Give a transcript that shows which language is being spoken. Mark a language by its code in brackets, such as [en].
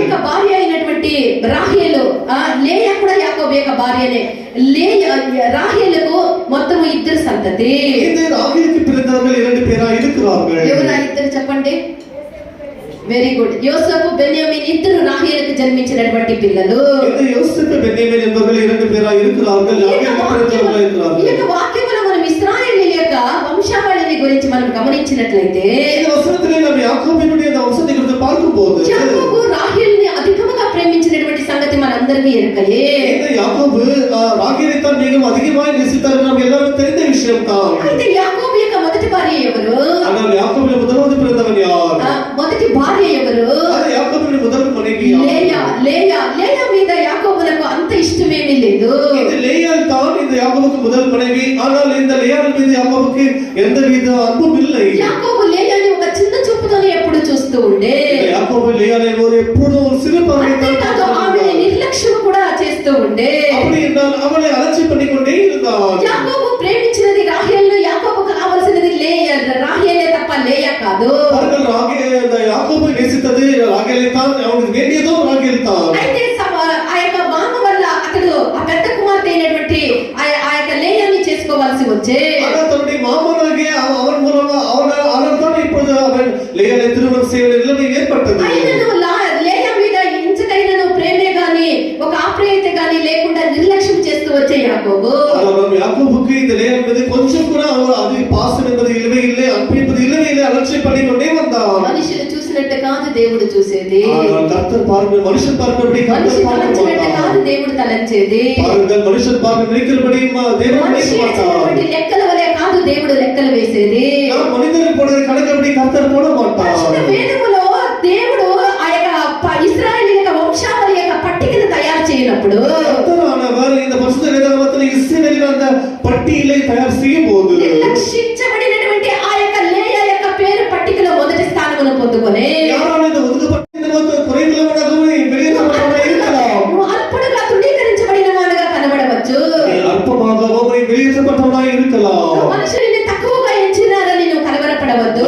[te] యొక్క భార్య అయినటువంటి రాహేలు, లేయా కూడా యాకోబు యొక్క భార్యనే. రాహేలుకు మొత్తం 2 సంతతి. [ta] இந்த ராகேலுக்கு பிறந்தவர்கள் 2 பேராக இருக்கிறார்கள். [te] ఎవరు ఆ ఇద్దరు చెప్పండి? Very good. యోసేపు బెన్యామీన్ ఇద్దరు రాహేలుకు జన్మించినటువంటి పిల్లలు. [ta] இந்த யோசேப்பு பென்யமீன் என்பவர்கள் 2 பேராக இருக்கிறார்கள். ராகேலுக்கு பிறந்தவர்கள் [te] ఈ [ta] இருக்கிறார்கள். [te] యొక్క వాక్యములో మనం ఇశ్రాయేలు యొక్క వంశావళిని గురించి మనం గమనించినట్లయితే [ta] இந்த வசனத்திலே நாம் யாக்கோபினுடைய அந்த வம்சத்தை குறித்து பார்க்கும்போது [te] యాకోబు రాహేలుని అధికముగా ప్రేమించినటువంటి సంగతి మనందరికీ ఎరుకయే. [ta] இந்த யாக்கோபு ராகேலை தான் மிகவும் அதிகமாக நேசித்தார் என்று நாம் எல்லாரும் தெரிந்த விஷயம் தான். [te] అయితే యాకోబు యొక్క మొదటి భార్య ఎవరు? [ta] ஆனால் யாக்கோபின் முதலாவது பிறந்தவன் யார்? [te] మొదటి భార్య ఎవరు? [ta] அது யாக்கோபின் முதல் மனைவி [te] లేయా. లేయా మీద యాకోబులకు అంత ఇష్టమేమీ లేదు. [ta] இந்த லேயாள் தான் இந்த யாக்கோபுக்கு முதல் மனைவி. ஆனால் இந்த லேயாள் மீது யாக்கோபுக்கு எந்தவித அன்பும் இல்லை. [te] యాకోబు లేయాని ఒక చిన్న చూపుతోనే ఎప్పుడు చూస్తూ ఉండే. [ta] యాకోబు லேயாளை [te] ఎప్పుడూ [ta] ஒரு சிறு [te] అంతేకాదు ఆమె నిర్లక్ష్యం కూడా చేస్తూ ఉండే. [ta] அப்படி என்றால் அவளை அலட்சி பண்ணிக்கொண்டே இருந்தான். [te] యాకోబు ప్రేమించినది రాహేలు. యాకోబుకు కావాల్సినది రాహేలే తప్ప లేయా కాదు. యాకోబు నేసితది రాహేలే [ta] தான். அவனுக்கு வேண்டியதும் రాహేల్ தான். [te] అయితే ఆ యొక్క మామ వల్ల అతడు ఆ పెద్ద కుమార్తె అయినటువంటి ఆ యొక్క లేయాని చేసుకోవాల్సి వచ్చే. [ta] தன்னுடைய மாமனாகிய அவன் மூலமா அவன் தான் இப்பொழுது அவன் லேயாளை திருமணம் செய்ய நிலைமை ஏற்பட்டது. [te] లేయా మీద ఇంచకైనను ప్రేమే గాని ఒక ఆప్యాయత గాని లేకుండా నిర్లక్ష్యం చేస్తూ వచ్చే యాకోబు. [ta] యాకోబుக்கு இந்த லேயாள் மீது கொஞ்சம் கூட அது பாசம் என்பது இல்லவே இல்லை, அன்பு என்பது இல்லவே இல்லை, அலட்சியம் பண்ணிக்கொண்டே வந்தான். [te] మనుషులు చూసినట్టు కాదు దేవుడు చూసేది. [ta] கர்த்தர் பார்க்க மனுஷன் பார்க்கிறபடி [te] మనిషి తలంచినట్టు కాదు దేవుడు తలంచేది. [ta] பாருங்கள் மனுஷன் பார்க்க நினைக்கிறபடி தேவன் நினைக்க மாட்டார். [te] లెక్కల వలె కాదు దేవుడు లెక్కలు వేసేది. [ta] மனிதர்கள் போடுற கணக்கப்படி கர்த்தர் போட மாட்டார். [te] వేదములో దేవుడు ఆ యొక్క ఇశ్రాయేలు యొక్క వంశావళి యొక్క పట్టికను తయారు చేయనప్పుడు [ta] கர்த்தரானவர் இந்த பரிசுத்த வேதாகமத்தில் இஸ்ரவேலின் அந்த பட்டியலை தயார் செய்யும்போது [te] నిర్లక్షించబడినటువంటి ఆ యొక్క లేయా యొక్క పేరు పట్టికలో మొదటి స్థానమును పొందుకొని [ta] யாரான இந்த ஒதுக்கப்பட்ட குறைகளவனாகவே வெளியேற்றப்பட்டவனாக இருக்கலாம். [te] నువ్వు అల్పుడుగా తృణీకరించబడిన వాడుగా కనబడవచ్చు. [ta] அற்பமாகவோ வெளியேற்றப்பட்டவனாக இருக்கலாம். [te] మనుషుల్ని తక్కువగా ఎంచినారని నువ్వు కలవరపడవద్దు.